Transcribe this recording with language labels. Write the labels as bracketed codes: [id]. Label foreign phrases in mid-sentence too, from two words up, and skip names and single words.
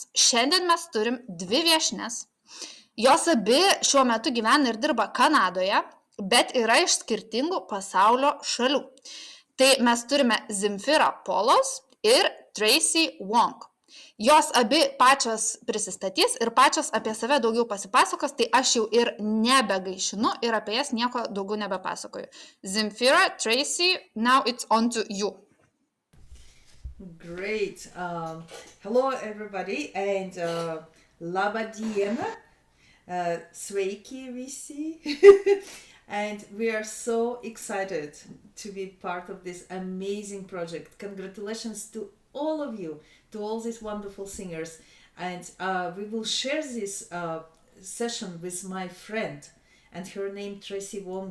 [lt] Šiandien mes turim 2 viešnes, jos abi šiuo metu gyvena ir dirba Kanadoje, bet yra iš skirtingų pasaulio šalių. Tai mes turime Zimfira Polos ir Tracy Wong. Jos abi pačios prisistatys ir pačios apie save daugiau pasipasakos, tai aš jau ir nebegaišinu ir apie jas nieko daugiau nebepasakoju. Zimfira, [en] Tracy, now it's on to you. Great. Hello everybody and [lt] laba diena. Sveiki visi. [en] And we are so excited to be part of this amazing project. Congratulations to all of you, to all these wonderful singers. And we will share this session with my friend, and her name Tracy Wong.